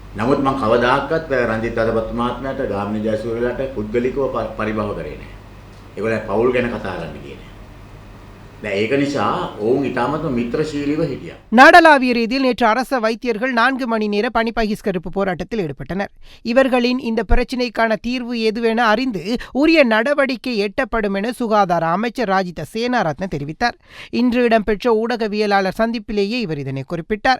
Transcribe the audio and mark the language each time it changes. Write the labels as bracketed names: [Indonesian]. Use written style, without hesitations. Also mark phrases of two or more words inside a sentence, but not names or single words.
[Sinhala] නමුත් මම කවදාකවත් රංජිත් අදපත් මහත්මයාට ගාමිණී ජයසූරියලාට පුද්ගලිකව පරිභව කරේ නැහැ. ඒගොල්ලෝ පවුල් ගැන කතා කරන්න ගියේ නැහැ. දැන් ඒක නිසා ඔවුන් ඊටමත් මිත්‍රශීලීව හිටියා. [Tamil] நாடளாவிய ரீதியில் நேற்று அரச வைத்தியர்கள் 4 மணி நேர பணி பகிஷ்கரிப்பு போராட்டத்தில் ஈடுபட்டனர். இவர்களின் இந்த பிரச்சினைக்கான தீர்வு எதுவென அறிந்து உரிய நடவடிக்கை எட்டப்படும் என சுகாதார அமைச்சர் ராஜித சேனாரத்ன தெரிவித்தார். இன்று இடம்பெற்ற ஊடகவியலாளர் சந்திப்பிலேயே இவர் இதனை குறிப்பிட்டார்.